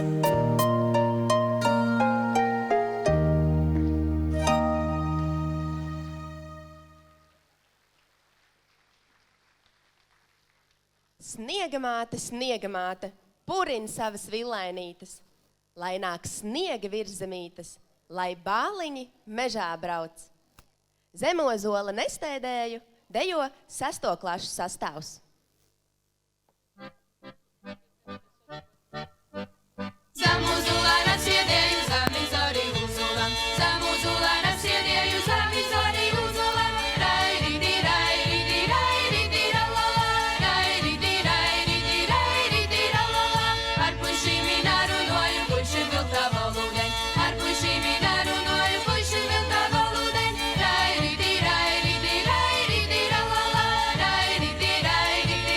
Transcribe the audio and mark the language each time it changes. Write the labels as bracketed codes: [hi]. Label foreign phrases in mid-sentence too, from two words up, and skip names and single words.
[ltg] Sniegamāte, sniegamāte, purin savas villainītes, lai nāk sniega virzemītes, lai bāliņi mežā brauc. Zemozola nestēdēju, dejo 6. [lv] klašu sastāvs. [ltg] Zamuzulana sēdēju, zamizori uzulam, zamuzulana sēdēju, zamizori uzulam, rairidi, rairidi, rairidi, ralala, rairidi, rairidi, rairidi, ralala, ar pušimi narunoju, puši vilta valūdeņ, ar pušimi narunoju, puši vilta valūdeņ, rairidi, rairidi, rairidi, ralala, rairidi, rairidi.